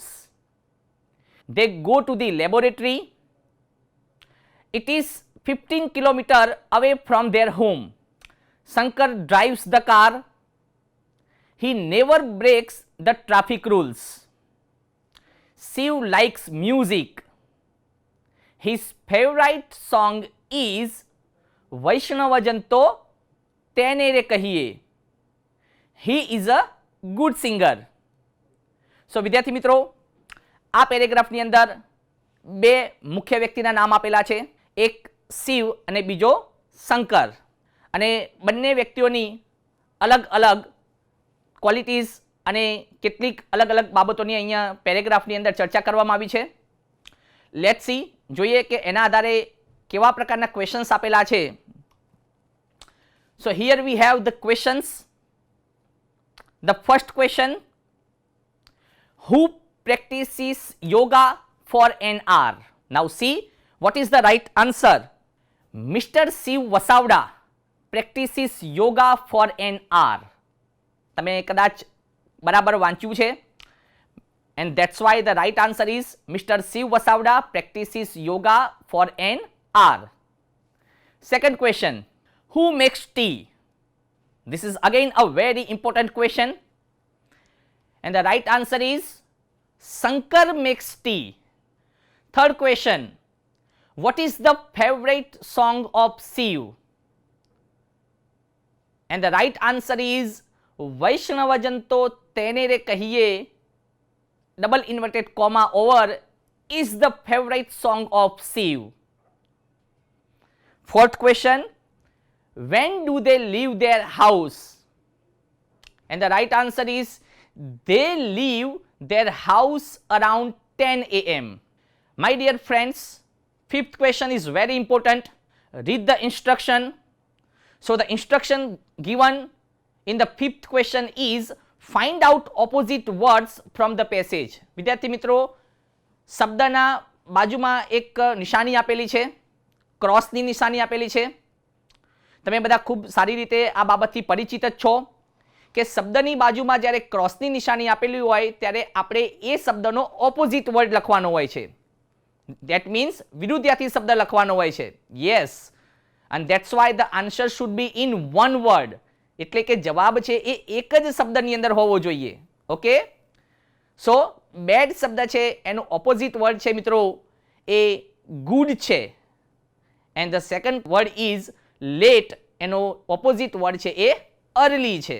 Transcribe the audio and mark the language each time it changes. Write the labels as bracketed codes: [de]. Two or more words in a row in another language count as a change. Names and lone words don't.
[en] They go to the laboratory. It is 15 kilometers away from their home. Shankar drives the car. He never breaks the traffic rules. Shiv likes music. His favorite song is Vaishnava Janto તેને રે કહીએ. He is a good singer. [gu] સો વિદ્યાર્થી મિત્રો, આ પેરેગ્રાફની અંદર બે મુખ્ય વ્યક્તિના નામ આપેલા છે, એક શિવ અને બીજો શંકર. અને બંને વ્યક્તિઓની અલગ અલગ ક્વોલિટીઝ અને કેટલીક અલગ અલગ બાબતોની અહીંયા પેરેગ્રાફની અંદર ચર્ચા કરવામાં આવી છે. [en] let's see, [gu] જોઈએ કે એના આધારે કેવા પ્રકારના ક્વેશ્ચન્સ આપેલા છે. [en] So here we have the questions. The first question, who practices yoga for an hour? Now see what is the right answer. Mr. Shiv Vasavda practices yoga for an hour. [gu] તમે કદાચ બરાબર વાંચ્યું છે, [en] and that's why the right answer is Mr. Shiv Vasavda practices yoga for an hour. Second question, who makes tea? This is again a very important question and the right answer is Shankar makes tea. Third question, what is the favorite song of Shiv? And the right answer is Vaishnava Janto તેને રે કહીએ, double inverted comma over, is the favorite song of Shiv. Fourth question, when do they leave their house? And the right answer is they leave their house around 10 a.m. My dear friends, fifth question is very important. Read the instruction. So the instruction given in the fifth question is find out opposite words from the passage. [gu] વિદ્યાર્થી મિત્રો, શબ્દના બાજુમાં એક નિશાની આપેલી છે, ક્રોસની નિશાની આપેલી છે. તમે બધા ખૂબ સારી રીતે આ બાબતથી પરિચિત જ છો કે શબ્દની બાજુમાં જ્યારે ક્રોસની નિશાની આપેલી હોય ત્યારે આપણે એ શબ્દનો [en] opposite word [gu] લખવાનો હોય છે. [en] that means [gu] વિરુદ્ધાર્થી શબ્દ લખવાનો હોય છે. યસ, [en] and that's why the answer should be in one word. [gu] એટલે કે જવાબ છે એ એક જ શબ્દની અંદર હોવો જોઈએ. [en] okay, so bad [gu] શબ્દ છે એનું [en] opposite word [gu] છે મિત્રો એ ગુડ છે, [en] and the second word is late, [gu] એનો [en] opposite word [gu] છે એ અર્લી છે.